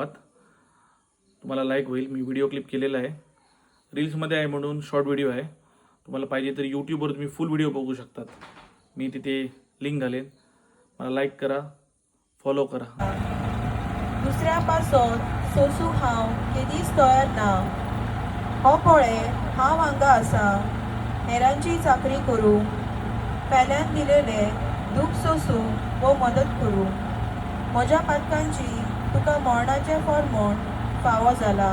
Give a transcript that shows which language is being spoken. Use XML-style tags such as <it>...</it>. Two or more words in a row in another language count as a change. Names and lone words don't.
<mr>तुम्हाला लाईक होईल. मी</mr> <en>video clip</en> <mr>केलेला आहे. रील्समध्ये आहे म्हणून</mr> <en>short video</en> <mr>आहे. तुम्हाला पाहिजे तर यूट्यूबवर तुम्ही</mr> <en>full video</en> <mr>बघू शकतात. मी तिथे लिंक घालेन. मला लाईक करा, फॉलो करा.</mr> <kok>दुसऱ्यापासून सोसूंक हांव केदीच तयार ना. हो पळय, हांव हांगा आसा हेरांची चाकरी करूं, पेल्यान दिलेले दूख सोसूंक वो मदत करूं. म्हज्या पातकांची तुका मरणाचें फर्मोण फावो जाला.</kok>